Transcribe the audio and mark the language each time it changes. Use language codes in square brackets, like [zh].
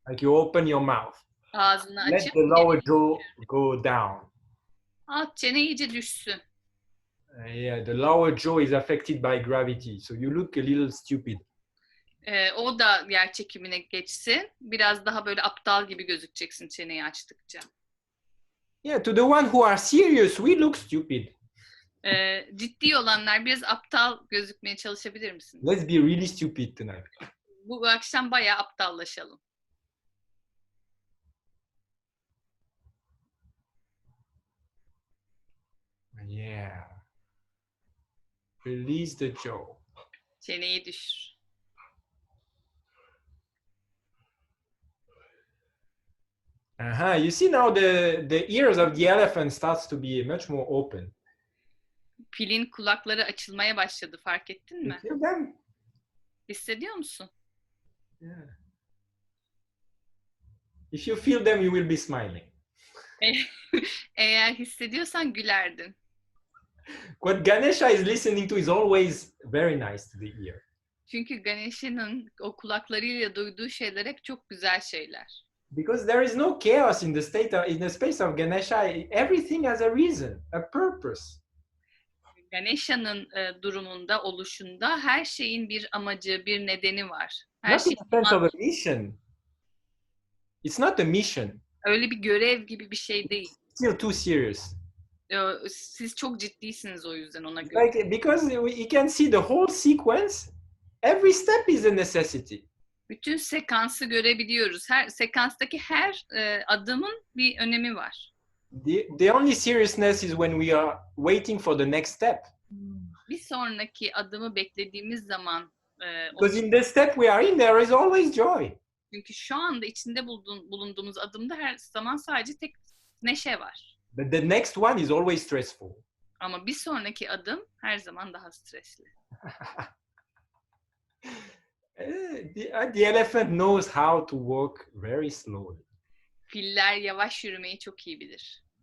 [en] Like you open your mouth. [tr] Ağzını [en] Let [tr] açıp [en] the lower jaw go down. [tr] alt çene iyice düşsün. [en] Yeah, the lower jaw is affected by gravity, so you look a little stupid. [tr] O da yer çekimine geçsin. Biraz daha böyle aptal gibi gözükeceksin çeneyi açtıkça. [en] Yeah, to the one who are serious, we look stupid. [tr] Ciddi olanlar biraz aptal gözükmeye çalışabilir misiniz? [en] Let's be really stupid tonight. [tr] Bu akşam bayağı aptallaşalım. [en] Yeah. Release the jaw. [tr] Çeneyi düşür. [en] You see now the ears of the elephant starts to be much more open. [tr] Filin kulakları açılmaya başladı, fark ettin [en] You [tr] mi? [en] feel them? [tr] Hissediyor musun? [en] Yeah. If you feel them, you will be smiling. [tr] Eğer hissediyorsan gülerdin. [en] What Ganesha is listening to is always very nice to the ear. [tr] Çünkü Ganesha'nın o kulaklarıyla duyduğu şeyler hep çok güzel şeyler. [en] Because there is no chaos in the in the space of Ganesha. Everything has a reason, a purpose. [tr] Ganesha'nın durumunda, oluşunda her şeyin bir amacı, bir nedeni var. Her [en] Not in [tr] şey [en] the sense of a mission. It's not a mission. [tr] öyle bir görev gibi bir şey değil. [en] Still too serious. [tr] Siz çok ciddisiniz o yüzden ona göre. [en] Like, because you can see the whole sequence, every step is a necessity. [tr] Bütün sekansı görebiliyoruz. Her sekanstaki her adımın bir önemi var. [en] The only seriousness is when we are waiting for the next step. [tr] Bir sonraki adımı beklediğimiz zaman [en] Because in the step we are in, there is always joy. [tr] çünkü şu anda içinde bulunduğumuz adımda her zaman sadece tek neşe var. [en] But the next one is always stressful. [tr] Ama bir sonraki adım her zaman daha stresli. [en] The elephant knows how to walk very slowly, [tr] Filler yavaş yürümeyi çok iyi bilir.